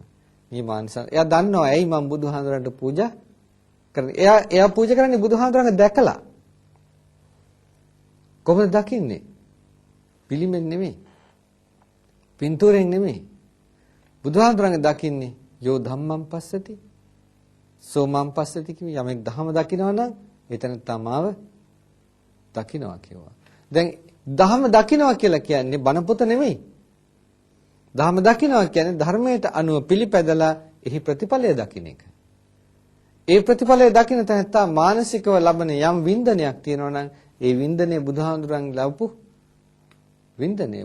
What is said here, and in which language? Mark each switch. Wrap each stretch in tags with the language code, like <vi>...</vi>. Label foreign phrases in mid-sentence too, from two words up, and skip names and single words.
<si>මේ මානසං එයා දන්නවා ඇයි මම බුදුහාමුදුරන්ට පූජා කරන්නේ. එයා පූජා කරන්නේ බුදුහාමුදුරන්ව දැකලා. කොහොමද දකින්නේ? පිළිමෙන් නෙමෙයි. පින්තූරෙන් නෙමෙයි. බුදුහාමුදුරන්ව දකින්නේ</si> <pi>යෝ ධම්මං පස්සති සෝ මං පස්සති</pi> <si>කිවි යමෙක් ධම දකිනවා නම් එතන තමාව දකිනවා කියනවා. දැන් ධම දකිනවා කියලා කියන්නේ බණ පොත නෙමෙයි. ධම දකිනවා කියන්නේ ධර්මයට අනුව පිළිපැදලා එහි ප්‍රතිඵලය දකින්න එක. ඒ ප්‍රතිඵලය දකින්න තැනත්තා මානසිකව ලබන යම් වින්දනයක් තියෙනවා නම් ඒ වින්දනය බුදුහාමුදුරන්ගෙන් ලැබපු වින්දනය.</si>